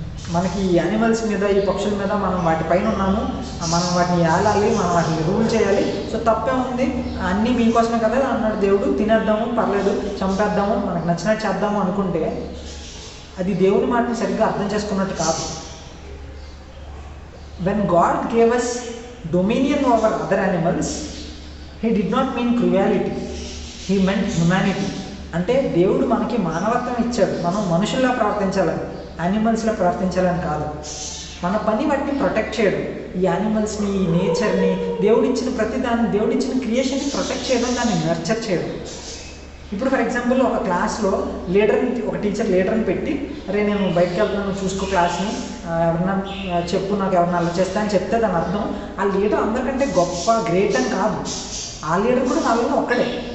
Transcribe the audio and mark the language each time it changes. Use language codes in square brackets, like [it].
[te] మనకి ఈ యానిమల్స్ మీద, ఈ పక్షుల మీద మనం వాటిపైన ఉన్నాము, మనం వాటిని ఏలాలి, మనం వాటిని రూల్ చేయాలి. సో తప్పే ఉంది, అన్నీ మీకోసమే కదా అన్నాడు దేవుడు, తినేద్దాము పర్లేదు, చంపేద్దాము, మనకు నచ్చినట్టు చేద్దాము అనుకుంటే అది దేవుని మాటని సరిగ్గా అర్థం చేసుకున్నట్టు కాదు. [en] When God gave us dominion over other animals, he did not mean cruelty, he meant humanity. [te] అంటే దేవుడు మనకి మానవత్వం ఇచ్చాడు, మనం మనుషుల్లా ప్రవర్తించాలని, యానిమల్స్లో ప్రవర్తించాలని కాదు. మన పని వాటిని ప్రొటెక్ట్ చేయడం, ఈ యానిమల్స్ని, ఈ నేచర్ని, దేవుడిచ్చిన ప్రతిదాన్ని, దేవుడిచ్చిన క్రియేషన్ని ప్రొటెక్ట్ చేయడం, దాన్ని నర్చర్ చేయడం. ఇప్పుడు ఫర్ ఎగ్జాంపుల్ ఒక క్లాస్లో ఒక టీచర్ లీడర్ని పెట్టి, అరే నేను బయటకు వెళ్తున్నాను చూసుకో క్లాస్ని, ఎవరన్నా చెప్పు, నాకు ఎవరన్నా అలా చేస్తా అని చెప్తే దాని అర్థం ఆ లీడర్ అందరికంటే గొప్ప గ్రేట్ అని కాదు, ఆ లీడర్ కూడా నాలో ఒక్కడే.